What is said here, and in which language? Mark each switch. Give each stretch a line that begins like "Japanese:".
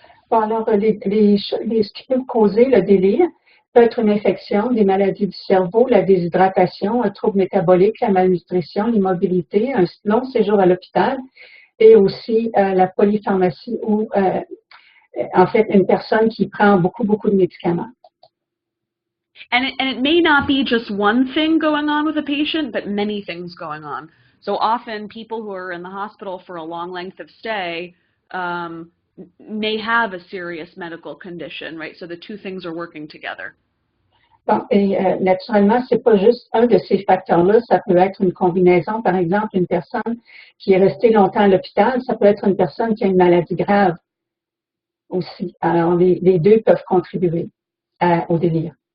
French: Bon, alors, ce qui peut causer le délire peut être une infection, des maladies du cerveau, la déshydratation, un trouble métabolique, la malnutrition, l'immobilité, un long séjour à l'hôpital, et aussi la polypharmacie ou en fait une personne qui prend beaucoup de médicaments.
English: And it may not be just one thing going on with a patient, but many things going on. So often people who are in the hospital for a long length of stay may have a serious medical condition, right? So the two things are working together.
French: Bon, et naturellement, c'est pas juste un de ces facteurs-là, ça peut être une combinaison. Par exemple, une personne qui est restée longtemps à l'hôpital, ça peut être une personne qui a une maladie grave aussi. Alors, les deux peuvent contribuer au délire.